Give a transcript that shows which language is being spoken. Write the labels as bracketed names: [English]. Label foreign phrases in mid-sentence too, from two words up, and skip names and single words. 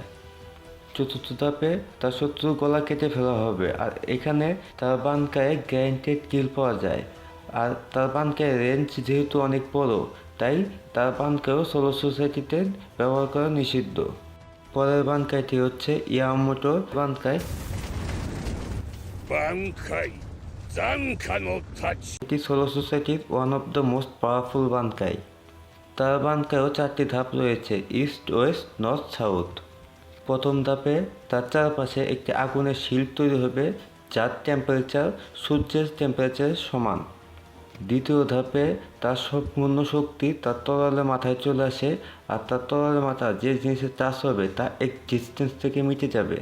[Bangla] চতুর্থ ধাপে তার শত্রুর গলা কেটে ফেলা হবে, আর এখানে তার বানকায়ে [English] guaranteed kill [Bangla] পাওয়া যায়। আর তার বানকাই রেঞ্জ যেহেতু অনেক বড়, তাই তার বানকাইও সোলো সোসাইটিতে ব্যবহার করা নিষিদ্ধ। পরের বানকাইটি হচ্ছে ইয়ামামোটোর বানকাই। 挽回残火の太刀 এটি সোলো সোসাইটির [English] one of the most powerful [Bangla] বানকাই। তার বানকাইও 4টি ধাপ রয়েছে, [English] East, West, North, South. [Bangla] প্রথম ধাপে তার চারপাশে একটি আগুনের শিল্ড তৈরি হবে, যার টেম্পারেচার সূর্যের টেম্পারেচারের সমান। দ্বিতীয় ধাপে তার সম্পূর্ণ শক্তি তার তরলের মাথায় চলে আসে, আর তার তরলের মাথা যে জিনিসের চাষ হবে তা এক্সিস্টেন্স থেকে মিটে যাবে।